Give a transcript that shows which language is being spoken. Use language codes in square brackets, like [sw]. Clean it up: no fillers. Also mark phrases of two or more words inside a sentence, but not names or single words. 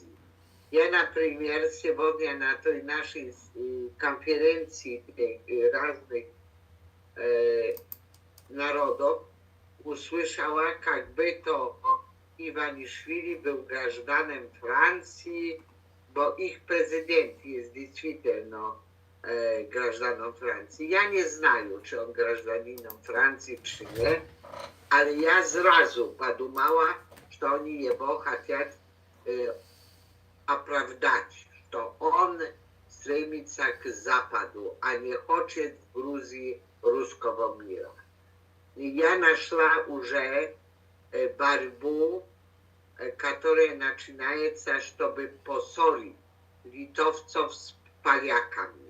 [ru] Я, например, сегодня на той нашей конференции разных народов услышала, как бы то Иванишвили был гражданином Франции, [pl] bo ich prezydent jest [ru] действительно гражданином Франции. Я не знаю, [pl] czy on [ru] гражданином Франции, [pl] czy nie, ale ja zrazu [ru] подумала, что они его хотят оправдать, что он стремится к Западу, а не хочет в Грузии русского мира. И я нашла уже борьбу, которая начинается, чтобы поссорить литовцев с поляками.